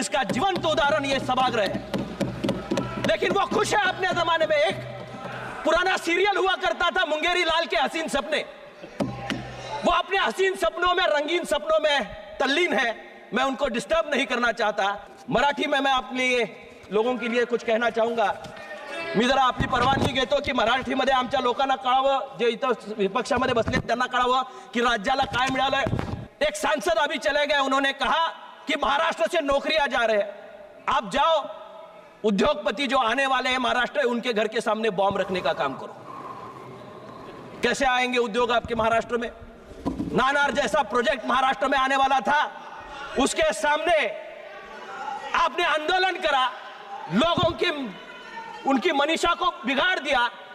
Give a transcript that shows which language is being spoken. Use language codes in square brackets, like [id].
[hi] इसका जीवंत उदाहरण यह सभागृह है। लेकिन वो खुश है अपने जमाने में। एक पुराना सीरियल हुआ करता था, मुंगेरी लाल के हसीन सपने, वो अपने हसीन सपनों में, रंगीन सपनों में तल्लीन है। मैं उनको डिस्टर्ब नहीं करना चाहता। मराठी में मैं अपने लोगों के लिए कुछ कहना चाहूंगा। [mr] मी जरा आपली परवानगी घेतो की मराठीमध्ये आमच्या लोकांना कळावं, जे इथं विपक्षामध्ये बसले त्यांना कळावं की राज्याला काय मिळालंय। [hi] एक सांसद अभी चले गए, उन्होंने कहा कि महाराष्ट्र से नौकरियां जा रहे हैं। आप जाओ, उद्योगपति जो आने वाले हैं महाराष्ट्र, उनके घर के सामने बॉम्ब रखने का काम करो। कैसे आएंगे उद्योग आपके महाराष्ट्र में? नानार जैसा प्रोजेक्ट महाराष्ट्र में आने वाला था, उसके सामने आपने आंदोलन करा, लोगों की उनकी मनीषा को बिगाड़ दिया।